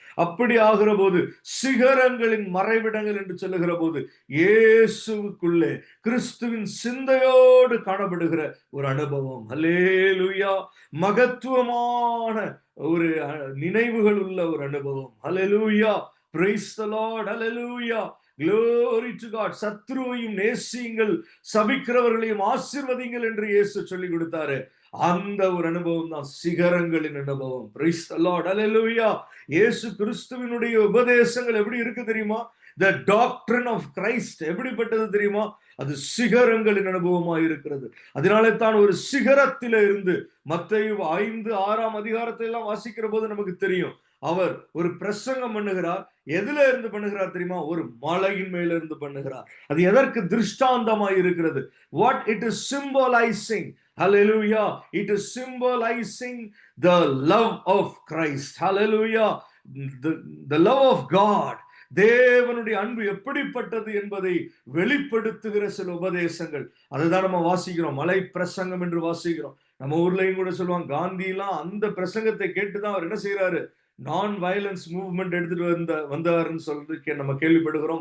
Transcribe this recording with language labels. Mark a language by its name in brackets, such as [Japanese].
[Tamil] அப்படி ஆகிற போது சிகரங்களின் மறைவிடங்கள் என்று சொல்லுகிற போது இயேசுவுக்குள்ளே கிறிஸ்துவின் சிந்தையோடு காணப்படுகிற ஒரு அனுபவம். ஹல்லேலூயா. மகத்துவமான ஒரு நினைவுகள் உள்ள ஒரு அனுபவம். [English] Hallelujah, praise the Lord. Hallelujah, glory to God. [Tamil] சத்ருவையும் நேசியுங்கள், சபிக்கிறவர்களையும் ஆசீர்வதிங்கள் என்று இயேசு சொல்லி கொடுத்தாரு. அந்த ஒரு அனுபவம் தான் சிகரங்களின் அனுபவம். [English] praise the Lord. [Tamil] ஹல்லேலூயா. இயேசு கிறிஸ்துவினுடைய உபதேசங்கள் எப்படி இருக்கு தெரியுமா? [English] The doctrine of Christ [Tamil] எப்படிப்பட்டது தெரியுமா? அது சிகரங்களின் அனுபவமாக இருக்கிறது. அதனாலே தான் ஒரு சிகரத்தில இருந்து மத்தேயு 5:6 அதிகாரத்தை எல்லாம் வாசிக்கிற போது நமக்கு தெரியும், அவர் ஒரு பிரசங்கம் பண்ணுகிறார். எதுல இருந்து பண்ணுகிறார் தெரியுமா? ஒரு மலையின் மேல இருந்து பண்ணுகிறார். அது எதற்கு திருஷ்டாந்தமாய் இருக்கிறது? [English] What it is symbolizing. Hallelujah. It is symbolizing the love of Christ. Hallelujah. The love of God. [Tamil] தேவனுடைய அன்பு எப்படிப்பட்டது என்பதை வெளிப்படுத்துகிற சில உபதேசங்கள். அதுதான் நம்ம வாசிக்கிறோம், மலை பிரசங்கம் என்று வாசிக்கிறோம். நம்ம ஊர்லயும் கூட சொல்லுவாங்க, காந்தி எல்லாம் அந்த பிரசங்கத்தை கேட்டுதான் அவர் என்ன செய்யறாரு, [English] நான் violence movement [Tamil] எடுத்துட்டு வந்தாருன்னு சொல்றதுக்கு நம்ம கேள்விப்படுகிறோம்.